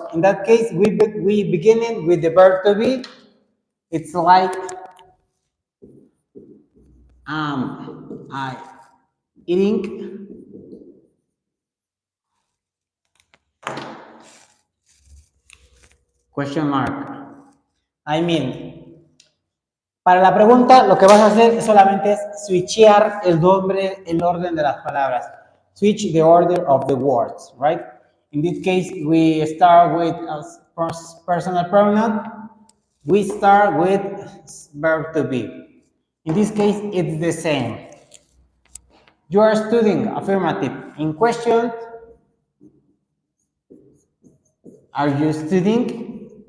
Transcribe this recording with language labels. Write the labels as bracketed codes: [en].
[en] In that case, we beginning with the verb to be. It's like I eating question mark. [es] I mean, para la pregunta lo que vas a hacer solamente es switchear el nombre, el orden de las palabras. [en] Switch the order of the words, right? In this case, we start with personal pronoun. We start with verb to be. In this case, it's the same. You are studying, affirmative. In question, are you studying?